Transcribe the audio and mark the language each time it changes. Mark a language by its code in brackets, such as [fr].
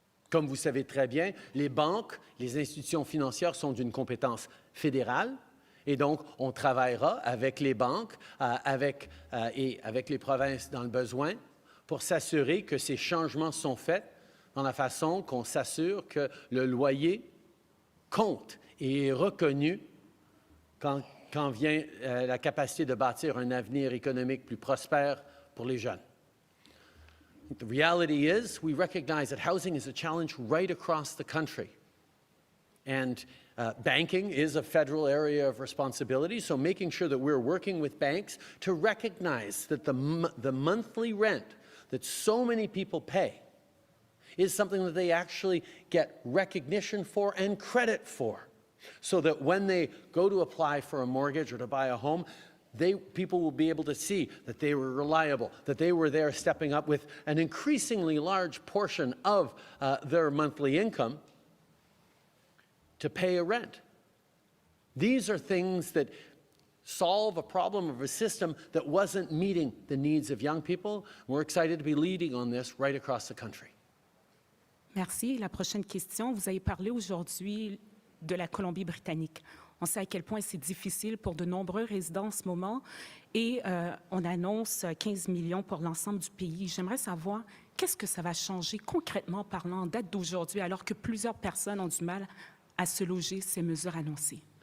[fr] Comme vous savez très bien, les banques, les institutions financières sont d'une compétence fédérale et donc on travaillera avec les banques et avec les provinces dans le besoin pour s'assurer que ces changements sont faits dans la façon qu'on s'assure que le loyer compte et est reconnu quand vient la capacité de bâtir un avenir économique plus prospère pour les jeunes. [en] The reality is, we recognize that housing is a challenge right across the country. And banking is a federal area of responsibility, so making sure that we're working with banks to recognize that the monthly rent that so many people pay is something that they actually get recognition for and credit for, so that when they go to apply for a mortgage or to buy a home, people will be able to see that they were reliable, that they were there stepping up with an increasingly large portion of their monthly income to pay a rent. These are things that solve a problem of a system that wasn't meeting the needs of young people. We're excited to be leading on this right across the country. [fr] Merci. La prochaine question. Vous avez parlé aujourd'hui de la Colombie-Britannique. On sait à quel point c'est difficile pour de nombreux résidents en ce moment et on annonce 15 millions pour l'ensemble du pays. J'aimerais savoir qu'est-ce que ça va changer concrètement parlant en date d'aujourd'hui alors que plusieurs personnes ont du mal à se loger ces mesures annoncées.